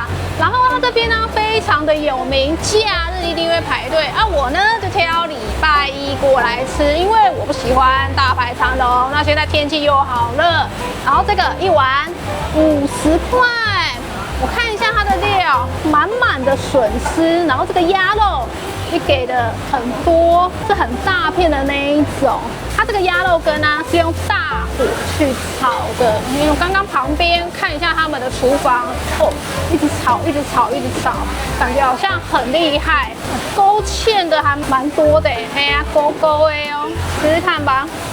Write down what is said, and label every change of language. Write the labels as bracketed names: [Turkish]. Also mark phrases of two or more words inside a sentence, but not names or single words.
[Chinese] 然後它這邊呢非常的有名，假日一定會排隊。我呢就挑禮拜一過來吃，因為我不喜歡大排長龍。那現在天氣又好熱，然後這個一碗50塊。我看一下它的料，滿滿的筍絲，然後這個鴨肉也給的很多，是很大片的那一種。它這個鴨肉羹呢是用大火去炒的，因為我剛剛旁邊看一下他們的廚房，一直炒，一直炒，一直炒，感覺好像很厲害，勾芡的還蠻多的，勾勾的哦，試試看吧。